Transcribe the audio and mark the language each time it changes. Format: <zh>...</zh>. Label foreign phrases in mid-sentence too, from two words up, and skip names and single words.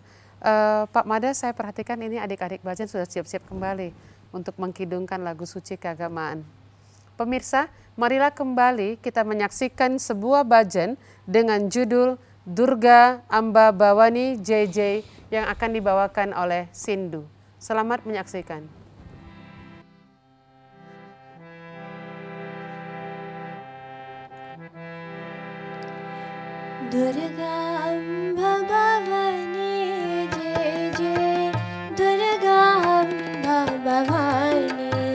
<id>Pak Mada, saya perhatikan ini adik-adik Bajen sudah siap-siap kembali untuk mengkidungkan lagu suci keagamaan. Pemirsa, marilah kembali kita menyaksikan sebuah Bajen dengan judul Durga Amba Bhavani JJ yang akan dibawakan oleh Sindu. Selamat menyaksikan.</id> <hi>दुर्गा अम्बा भवानी जय जय दुर्गा अम्बा भवानी</hi>